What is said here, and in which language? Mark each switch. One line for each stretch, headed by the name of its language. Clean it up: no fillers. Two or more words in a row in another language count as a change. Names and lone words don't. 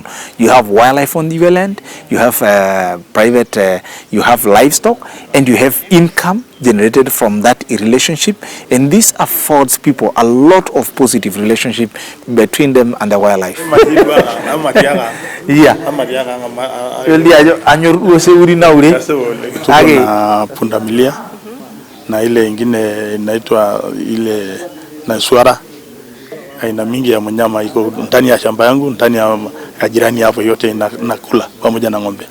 English: You have wildlife on your land, you have you have livestock, and you have income generated from that relationship, and this affords people a lot of positive relationship between them and the wildlife. Yeah.
Swahili: Kuna pundamilia na ile ingine inaitwa ile na swara. Aina mingi ya mnyama iko ndani ya shamba yangu, ndani ya jirani hapo, yote nakula pamoja na ng'ombe.